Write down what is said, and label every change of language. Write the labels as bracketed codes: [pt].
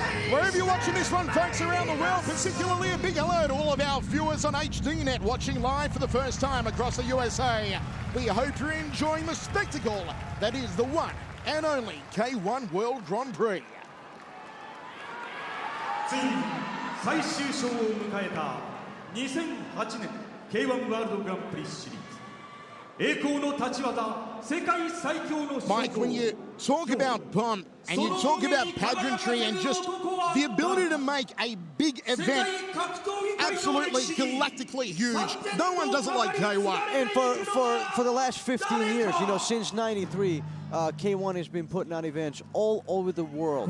[en] Wherever you're watching this one, folks, around the world, particularly a big hello to all of our viewers on HDNet watching live for the first time across the USA. We hope you're enjoying the spectacle that is the one and only K-1 World Grand Prix. [ja] ついに最終章を迎えた2008年 K-1 ワールドグランプリシリーズ栄光の立ち技世界最強の [en] Mike, when you talk about pomp and you talk about pageantry and just the ability to make a big event absolutely galactically huge, no one does it like K-1. And for the last 15 years, you know, since '93, K-1 has been putting on events all over the world.